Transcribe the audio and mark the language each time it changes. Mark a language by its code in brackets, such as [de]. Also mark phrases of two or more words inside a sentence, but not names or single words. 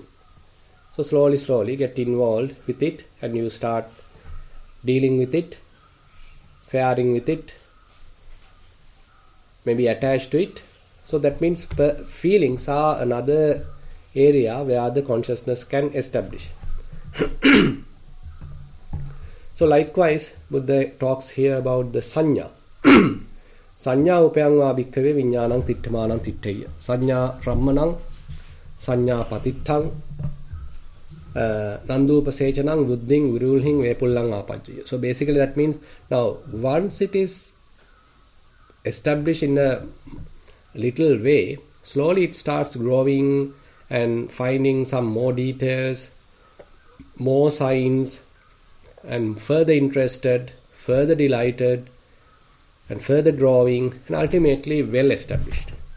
[en] So slowly get involved with it, and you start dealing with it, faring with it, maybe attached to it. So that means feelings are another area where the consciousness can establish. So likewise, Buddha talks here about the sanya. [pi] Sanya upayangva bhikkhave viññānaṁ tiṭṭhamaṇaṁ tiṭṭheya. Sanya rammanam, sanya patiṭṭhaṁ, nandupasechanam buddhing virulhing vepullang apajjaya. [en] So basically that means now once it is established in a little way, slowly it starts growing and finding some more details, more signs, and further interested, further delighted, and further growing, and ultimately well established.